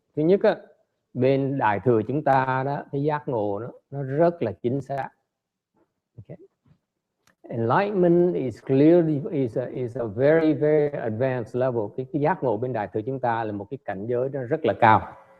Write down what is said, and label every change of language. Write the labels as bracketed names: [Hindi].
[Vietnamese] Thứ nhất, bên Đại thừa chúng ta đó, cái giác ngộ nó rất là chính xác. [English] Okay. Enlightenment is clearly is a very very advanced level. [Vietnamese] Cái giác ngộ bên Đại thừa chúng ta là một cái cảnh giới nó rất là cao.